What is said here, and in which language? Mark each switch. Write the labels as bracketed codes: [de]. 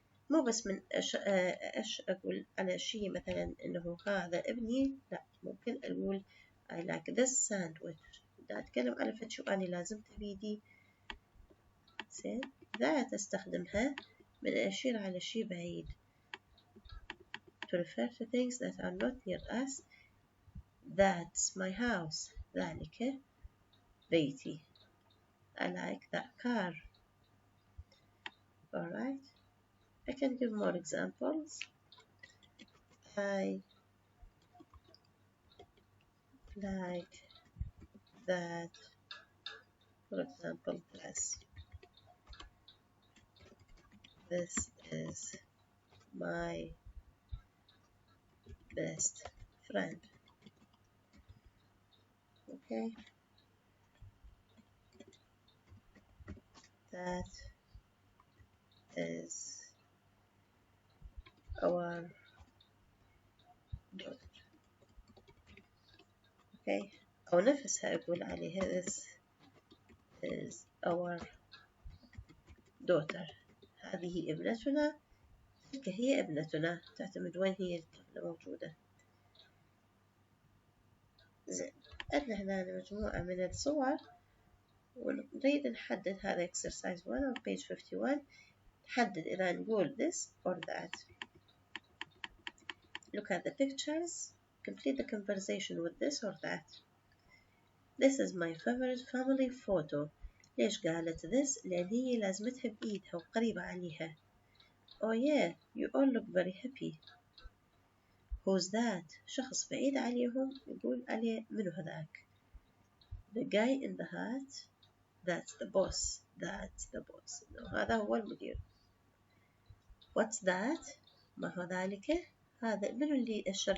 [ar] مو بس من أش أقول على شي مثلا إنه هذا ابني لا ممكن أقول [en] I like this sandwich. [ar] دا أتكلم على فد شو أنا لازم بيدي. زين that أستخدمها من أشير على شي بعيد. [en] to refer to things that are not near us. That's my house. [ar] ذلك بيتي. [en] I like that car. Alright. I can give more examples. I like that, for example, dress. This is my best friend. Okay. That is our daughter. Okay. [ar] أو نفسها أقول عليها [en] this is our daughter. [ar] هذه ابنتنا تلك هي ابنتنا. تعتمد وين هي الطفلة موجودة. زين عندنا هنا مجموعة من الصور ونريد نحدد هذا [en] exercise 1 on page 51. [ar] نحدد إذا نقول [en] this or that. Look at the pictures. Complete the conversation with this or that. This is my favorite family photo. [ar] ليش قالت this؟ لأن هي لازمتها بإيدها وقريبة عليها. [en] Oh yeah, you all look very happy. Who's that؟ [ar] شخص بعيد عليهم يقول عليه منو هذاك. [en] The guy in the hat. That's the boss. That's the boss. [ar] No, هذا هو المدير. [en] What's that؟ [ar] ما هو ذلك؟ هذا منو اللي أشر.